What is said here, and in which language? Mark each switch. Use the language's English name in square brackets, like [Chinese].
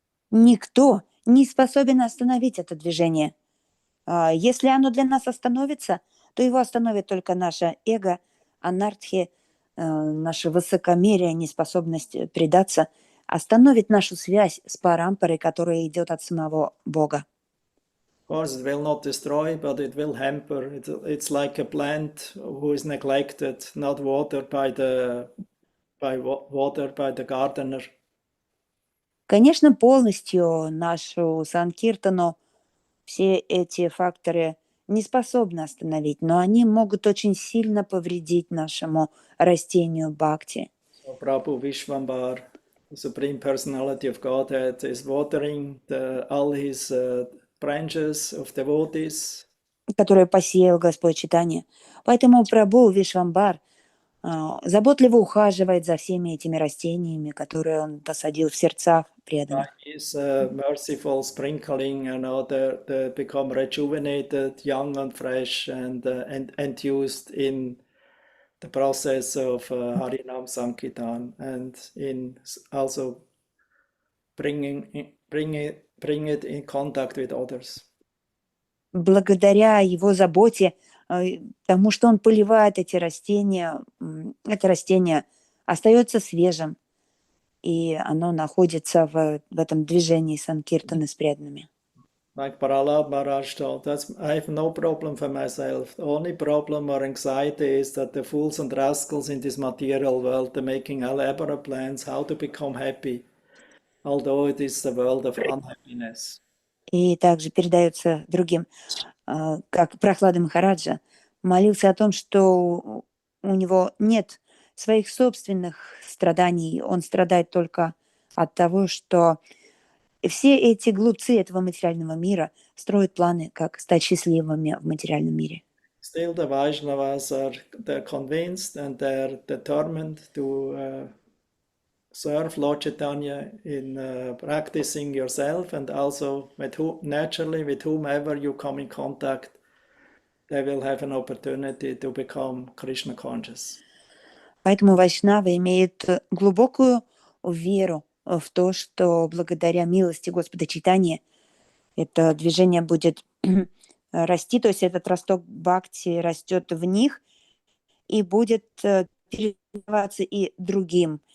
[Russian] Никто не способен остановить это движение. Если оно для нас остановится, то его остановит только наше эго, анартхи, наше высокомерие, неспособность предаться, остановит нашу связь с парампарой, которая идет от самого Бога. [English] Of course, it will not destroy, but it will hamper. It's like a plant who is neglected, not watered by the gardener. [Russian] Конечно, полностью нашу санкиртану все эти факторы не способны остановить, но они могут очень сильно повредить нашему растению бхакти. [English] So Prabhu Vishwambar, the Supreme Personality of Godhead, is watering all his branches of devotees. [Russian] Которое посеял Господь Чайтанья. Поэтому Прабху Вишвамбар заботливо ухаживает за всеми этими растениями, которые он посадил в сердцах преданных. [English] His merciful sprinkling, they become rejuvenated, young and fresh, and enthused in the process of Harinam Sankirtan, and in also bring it in contact with others. [Russian] Благодаря его заботе, тому, что он поливает эти растения, это растение остается свежим, и оно находится в этом движении санкиртаны с преданными. [English] Like Prahlad Maharaj told, I have no problem for myself. The only problem or anxiety is that the fools and rascals in this material world are making elaborate plans how to become happy, although it is the world of unhappiness. [Russian] И также передается другим, как Прахлада Махараджа молился о том, что у него нет своих собственных страданий, он страдает только от того, что все эти глупцы этого материального мира строят планы, как стать счастливыми в материальном мире. [English] Still the Vaishnavas they're convinced and they're determined to serve Lord Chaitanya in practicing yourself, and also naturally with whomever you come in contact, they will have an opportunity to become Krishna conscious. [Russian] Поэтому вайшнавы имеют глубокую веру в то, что благодаря милости Господа Чайтаньи это движение будет расти, то есть этот росток бхакти растет в них и будет передаваться и другим.